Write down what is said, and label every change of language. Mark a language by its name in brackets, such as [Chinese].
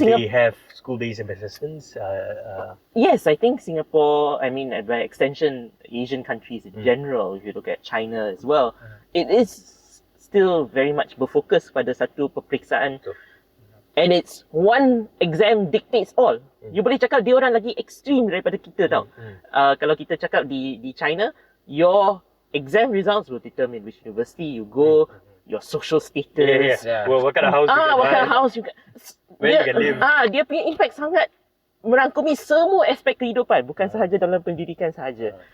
[English] Do they have school-based assessments? Yes, I think Singapore, I mean, by extension, Asian countries in general, if you look at China as well, it is still very much [Malay] berfokus pada satu peperiksaan. [English] And it's one exam dictates all. [Malay] You boleh cakap dia orang lagi extreme daripada kita tau. Kalau kita cakap di China, [English] your exam results will determine which university you go, your social status. Well, what kind of house you can what buy, kind of house you can, where you can live. [Malay] Dia punya impact sangat merangkumi semua aspek kehidupan, bukan sahaja dalam pendidikan sahaja.